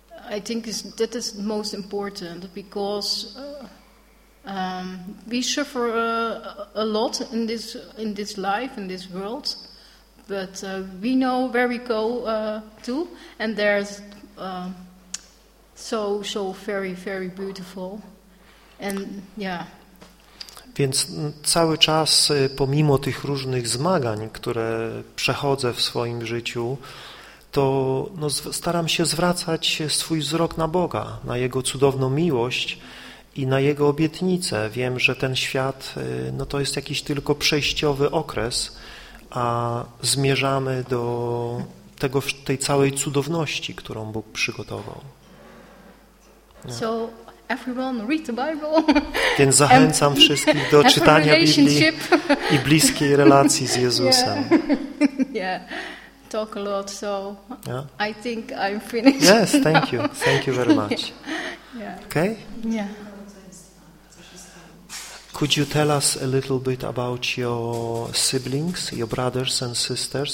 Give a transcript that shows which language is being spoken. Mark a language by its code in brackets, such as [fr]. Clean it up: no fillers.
[en] I think that is most important, because we suffer a lot in this life, in this world. But we know where we go to, and there's so very, very beautiful, and yeah. [pl] Więc cały czas, pomimo tych różnych zmagań, które przechodzę w swoim życiu, to no, staram się zwracać swój wzrok na Boga, na Jego cudowną miłość i na Jego obietnicę. Wiem, że ten świat no, to jest jakiś tylko przejściowy okres, a zmierzamy do tego, tej całej cudowności, którą Bóg przygotował. [en] Yeah. So everyone read the Bible. [pl] Więc zachęcam wszystkich do czytania Biblii i bliskiej relacji z Jezusem. [en] Yeah. Yeah. Talk a lot, so yeah. I think I'm finished. Yes, thank you. Thank you very much. Yeah. Okay? Yeah. Could you tell us a little bit about your siblings, your brothers and sisters?